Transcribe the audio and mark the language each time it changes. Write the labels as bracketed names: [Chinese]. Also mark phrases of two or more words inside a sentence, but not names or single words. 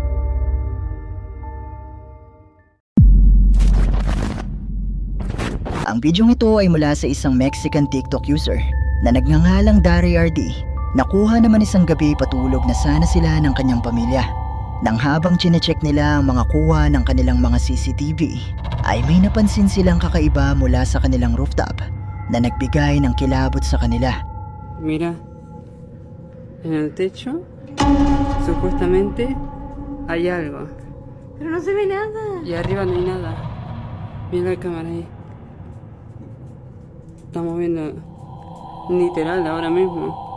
[Filipino] Ang bidyong ito ay mula sa isang Mexican TikTok user na nagngangalang Dari RD. Nakuha naman isang gabi patulog na sana sila ng kanyang pamilya. Nang habang chinecheck nila ang mga kuha ng kanilang mga CCTV, ay may napansin silang kakaiba mula sa kanilang rooftop na nagbigay ng kilabot sa kanila. [Spanish] Mira, en el techo supuestamente hay algo. Pero no se ve nada. Y arriba no hay nada. Mira la cámara ahí. Estamos viendo literal ahora mismo.